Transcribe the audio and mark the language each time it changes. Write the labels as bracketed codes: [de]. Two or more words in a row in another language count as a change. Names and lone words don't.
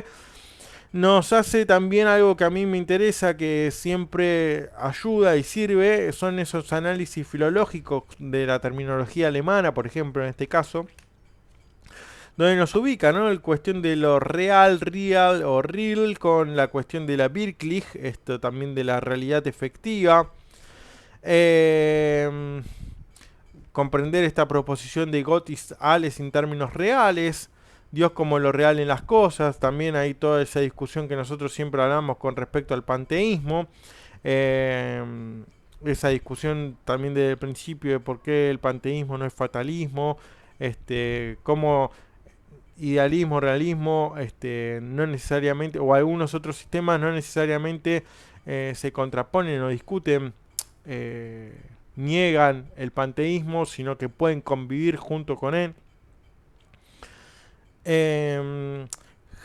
[es] Nos hace también algo que a mí me interesa, que siempre ayuda y sirve, son esos análisis filológicos de la terminología alemana, por ejemplo, en este caso, donde nos ubica, ¿no?, la cuestión de lo real, real o real, con la cuestión de la Wirklich, esto también de la realidad efectiva. Comprender esta proposición de [de] Gott ist alles [es] en términos reales, Dios como lo real en las cosas. También hay toda esa discusión que nosotros siempre hablamos con respecto al panteísmo. Esa discusión también desde el principio de por qué el panteísmo no es fatalismo, cómo idealismo, realismo, no necesariamente, o algunos otros sistemas no necesariamente se contraponen o discuten, niegan el panteísmo, sino que pueden convivir junto con él.